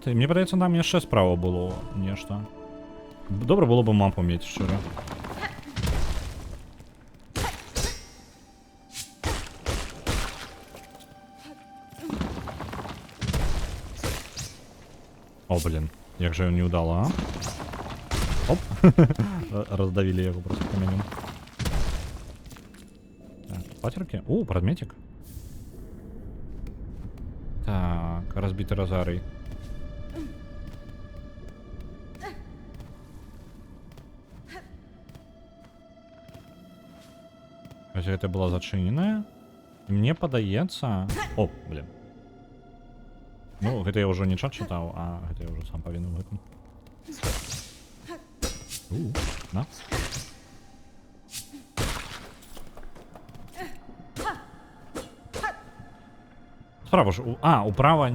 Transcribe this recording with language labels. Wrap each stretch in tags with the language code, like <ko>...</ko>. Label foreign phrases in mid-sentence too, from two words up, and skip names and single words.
<be>І мені падаецца, там яшчэ справа было нешта. Добра было бы мапу мець, шчыра.</be> <ru>О, блин, як же не удало, а? Оп. Раздавили его просто каменем. Так, патерки. О, предметик. Так, разбитый розарий. Хотя это была зачиненная.</ru> <be>Мне падаецца... О, блин. Ну, гэта я ўжо не чат чытаў, а гэта я ўжо сам павінен гэтым. На. Справа ж... управа...</be>